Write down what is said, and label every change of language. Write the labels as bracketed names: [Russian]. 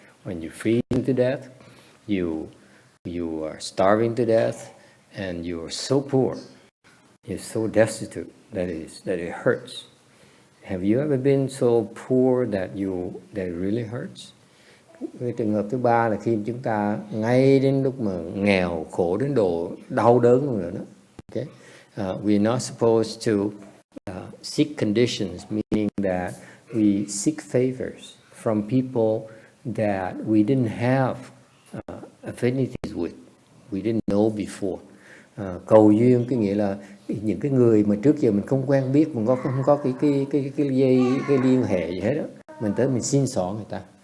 [English] When you freeze to death, you are starving to death, and you are so poor, you're so destitute that it hurts. Have you ever been so poor that it really hurts? [Vietnamese] Cái trường hợp thứ ba là khi chúng ta ngay đến lúc mà nghèo, khổ đến độ đau đớn luôn rồi đó. [English] Okay? We're not supposed to seek conditions, meaning that we seek favors from people that we didn't have affinities with, we didn't know before. [Vietnamese] Cầu duyên có nghĩa là những cái người mà trước giờ mình không quen biết, mình không có cái dây, cái liên hệ gì hết đó, mình tới mình xin xỏ người ta.